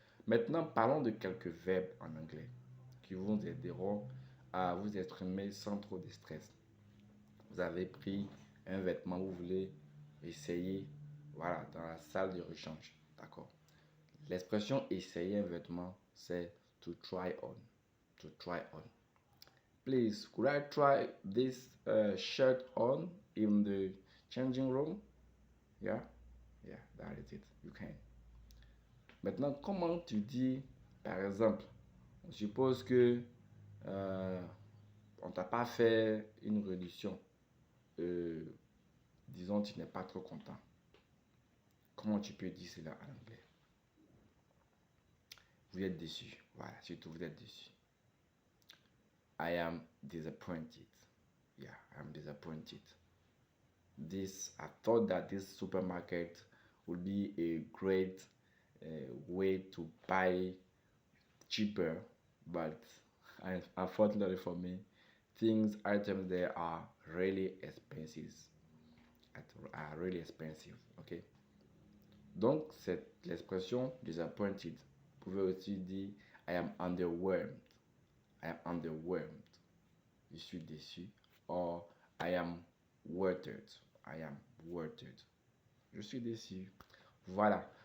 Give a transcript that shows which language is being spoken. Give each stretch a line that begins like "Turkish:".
French: Maintenant, parlons de quelques verbes en anglais qui vous aideront à vous exprimer sans trop de stress. Vous avez pris un vêtement, vous voulez essayer, voilà, dans la salle de rechange. D'accord? L'expression essayer un vêtement, c'est
English: to try on. To try on. Please, could I try this shirt on in the changing room? Yeah? Yeah, that is it. You can.
French: Maintenant, comment tu dis, par exemple, on suppose que on t'a pas fait une réduction. Disons, tu n'es pas trop content. Comment tu peux dire cela en anglais? Vous êtes déçu. Voilà, surtout vous êtes déçu.
English: I am disappointed. Yeah, I am disappointed. I thought that this supermarket would be a great way to buy cheaper, but unfortunately for me, items there are really expensive. Are really expensive, ok?
French: Donc, c'est l'expression disappointed. Vous pouvez aussi dire
English: I am underwhelmed. I am underwhelmed.
French: Je suis déçu.
English: Or I am worried. I am worried.
French: Je suis déçu. Voilà.